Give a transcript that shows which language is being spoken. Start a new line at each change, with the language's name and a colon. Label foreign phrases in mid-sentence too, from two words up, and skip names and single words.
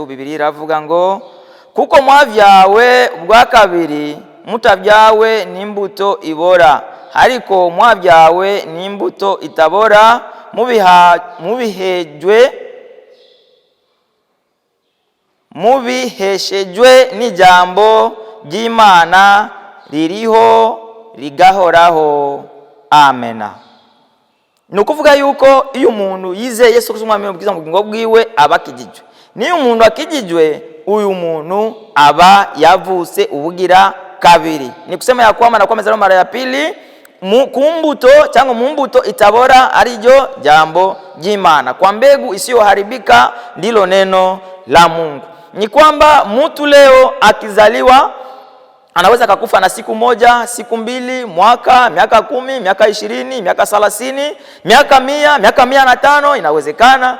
Rundi: Biblia iravuga ngo, kuko mwavyawe ubwa kabiri, mutavyawe n'imbuto ibora, ariko mwavyawe n'imbuto itabora, mubiheshejwe n'ijambo ry'Imana ririho rigahoraho. Amena. Nukuvuga yuko iyo umuntu yizeye Yesu Kristo umwami w'ubwiza mu bugingo bwiwe aba akijijwe. Niyo umuntu akijijwe, uyu muntu aba yavuse ubugira kabiri.
Swahili: Ni kusema ya kwamba anakuwa amezaliwa mara ya pili kumbuto
Rundi: cyangwa mu mbuto itabora, arijo jambo ry'Imana,
Swahili: kwa mbegu isiyoharibika, ndilo neno la Mungu. Ni kwamba mtu leo akizaliwa anaweza kukufa na siku moja, siku mbili, mwaka, miaka 10, miaka 20, miaka 30, miaka 100, miaka 105, inawezekana.